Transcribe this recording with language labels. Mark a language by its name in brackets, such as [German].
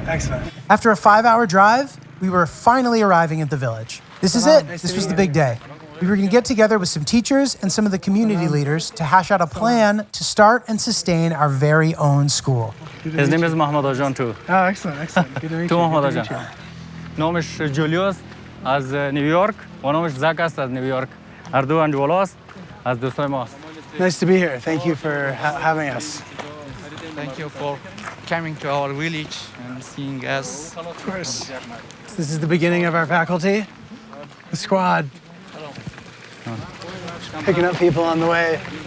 [English] Excellent. After a 5-hour drive, we were finally arriving at the village. This is it. This was the big day. We were going to get together with some teachers and some of the community leaders to hash out a plan to start and sustain our very own school. His name is Mohammed Ajan too. Oh, excellent, excellent. Good to meet you. [Persian] تو محمد Ajan. نامش جولیو است از نیویورک و نامش زک است از نیویورک. هر دو انجولاست از دوستای ماست. [English] Nice to be here. Thank you for having us. Thank you for coming to our village and seeing us. Of course. This is the beginning of our faculty, the squad. Picking up people on the way.